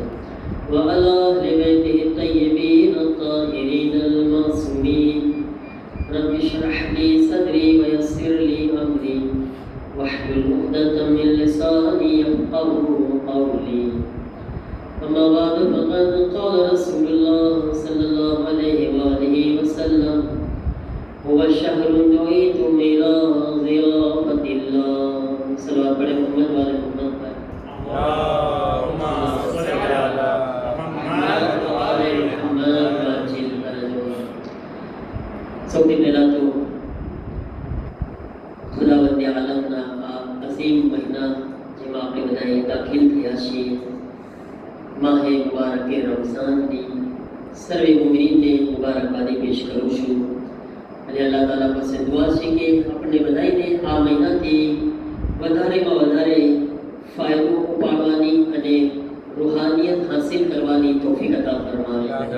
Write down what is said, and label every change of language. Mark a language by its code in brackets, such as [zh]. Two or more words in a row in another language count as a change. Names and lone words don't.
[ar] وعلى أهل بيته الطيبين الطاهرين المعصومين رب اشرح لي صدري ويسر لي أمري واحلل عقدة من لساني يفقهوا قولي أما بعد فقد قال رسول الله صلى الله عليه وآله وسلم هو الشهر دعيتم إلى ضيافة الله [ur] صلوات پڑھے محمد والے محمد پر [ar] اللهم صل على محمد وعلى آل محمد وعجل فرجه [gu] સૌથી પહેલા તો ખુદાવંદ આલમના આ અઝીમ મહિના જેમાં આપણે બધાએ દાખલ થયા છીએ માહે મુબારકે રમઝાનની સર્વે મુમિનીનને મુબારકબાદી પેશ કરું છું અને અલ્લાહ તાલા પાસે દુઆ છે કે આપણને બધાને આ મહિનાથી વધારેમાં વધારે ફાયદો ઉપાડવાની અને રૂહાનિયત હાસિલ કરવાની તૌફીક અતા ફરમાવે.